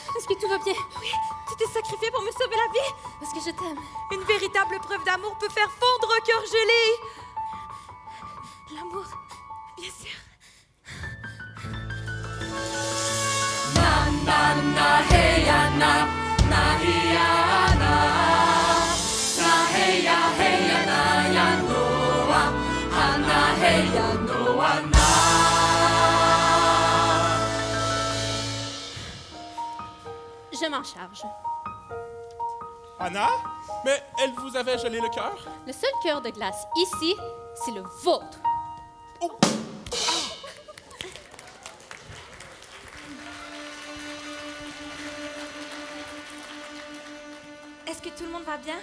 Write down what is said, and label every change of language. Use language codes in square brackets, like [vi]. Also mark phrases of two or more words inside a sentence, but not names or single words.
[fr] que tout va bien? Oui, tu t'es sacrifié pour me sauver la vie. Parce que je t'aime. Une véritable preuve d'amour peut faire fondre un cœur gelé. L'amour, bien sûr. Na na na hey ya na na hey ya na hey ya na ya noa ana hey ya noa na. Je m'en charge. Anna? Mais elle vous avait gelé le cœur? Le seul cœur de glace ici, c'est le vôtre. Est-ce que tout le monde va bien?